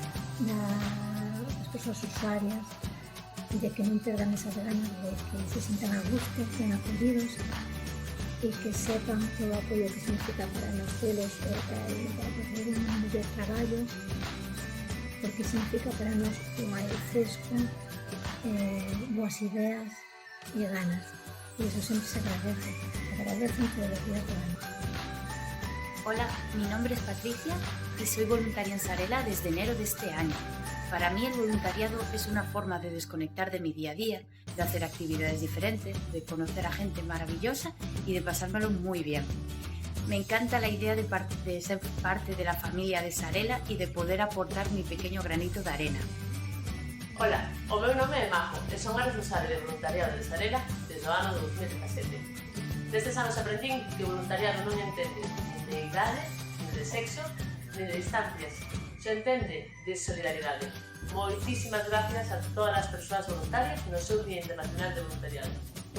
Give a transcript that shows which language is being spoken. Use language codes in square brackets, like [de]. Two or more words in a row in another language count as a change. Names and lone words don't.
[gl] das persoas usuarias, e de que non perdan esas ganas de que se sintan a gusto, ben acollidos e que sepan todo o apoio que significa para nós telos para fazer un mellor traballo, porque significa para nós un aire fresco, boas ideas e ganas, e iso sempre se agradecen todos os días do ano. [es] Hola, mi nombre es Patricia y soy voluntaria en Sarela desde enero de este año. Para mí el voluntariado es una forma de desconectar de mi día a día, de hacer actividades diferentes, de conocer a gente maravillosa y de pasármelo muy bien. Me encanta la idea de ser parte de la familia de Sarela y de poder aportar mi pequeño granito de arena. [gl] Hola, o meu nome é Majo e son a responsable de voluntariado de Sarela desde o ano 2017. Destes anos aprendín que o voluntariado non entende de idade, [es] ni de sexo, ni de distancias. [gl] Se entende de solidaridade. Moitísimas gracias a todas as persoas voluntarias no seu Día Internacional de Voluntariado.